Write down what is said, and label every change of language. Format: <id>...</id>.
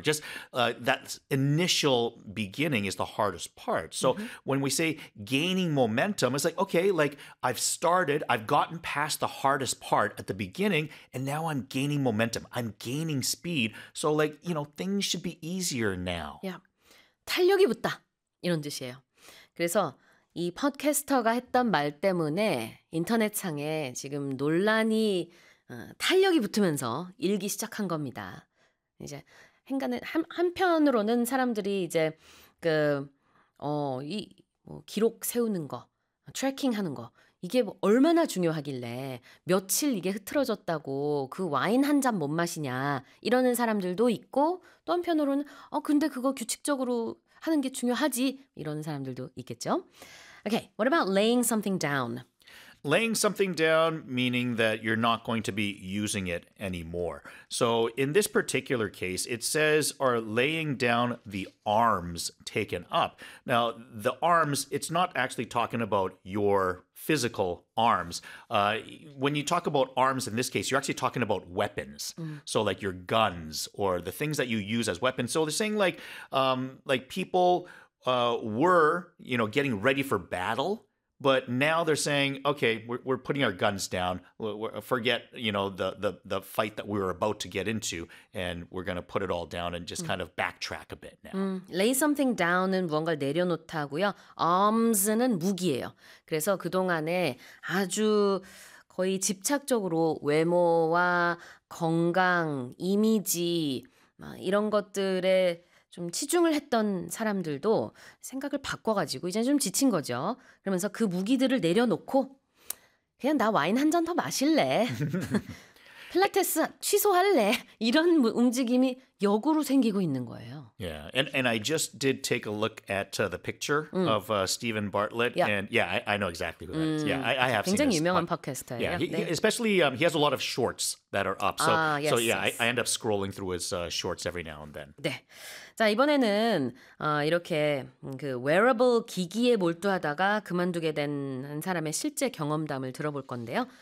<en>Just that initial beginning is the hardest part. So when we say gaining momentum, it's like, okay, like I've started, I've gotten past the hardest part at the beginning, and now I'm gaining momentum. I'm gaining speed. So, like, you know, things should be easier now.</en> <ko>Yeah. 탄력이 붙다. 이런 뜻이에요. 그래서 이 팟캐스터가 했던 말 때문에 인터넷상에 지금 논란이 탄력이 붙으면서 일기 시작한 겁니다. 이제 한편으로는 사람들이 이제 그 이 뭐 기록 세우는 거, 트래킹 하는 거 이게 뭐 얼마나 중요하길래 며칠 이게 흐트러졌다고 그 와인 한 잔 못 마시냐 이러는 사람들도 있고 또 한편으로는 근데 그거 규칙적으로 하는 게 중요하지 이러는 사람들도 있겠죠.</ko> <en>Okay, what about laying something down? Laying something down, meaning that you're not going to be using it anymore. So in this particular case, it says are laying down the arms taken up. Now, the arms, it's not actually talking about your physical arms. When you talk about arms in this case, you're actually talking about weapons. Mm. So like your guns or the things that you use as weapons. So they're saying like people were, you know, getting ready for battle. But now they're saying, okay, we're putting our guns down. Forget, you know, the fight that we were about to get into, and we're going to put it all down and just kind of backtrack a bit now. Lay something down</en> <ko>은 무언가를 내려놓다고요. Arms는 무기예요. 그래서 그동안에 아주 거의 집착적으로 외모와 건강, 이미지 이런 것들에 좀 치중을 했던 사람들도 생각을 바꿔가지고 이제 좀 지친 거죠. 그러면서 그 무기들을 내려놓고 그냥 나 와인 한 잔 더 마실래? 필라테스 취소할래? 이런 움직임이 역으로 생기고 있는 거예요.</ko> <en>Yeah, and I just did take a look at the picture of Stephen Bartlett. Yeah. And yeah, I know exactly who that is. Yeah, I have seen him.</en> <ko>굉장히 유명한 팟캐스터예요.</ko> <en>Yeah, especially he has a lot of shorts that are up. I end up scrolling through his shorts every now and then.</en> <ko>네. 자, 이번에는 이렇게 그 wearable 기기에 몰두하다가 그만두게 된 한 사람의 실제 경험담을 들어볼 건데요.</ko>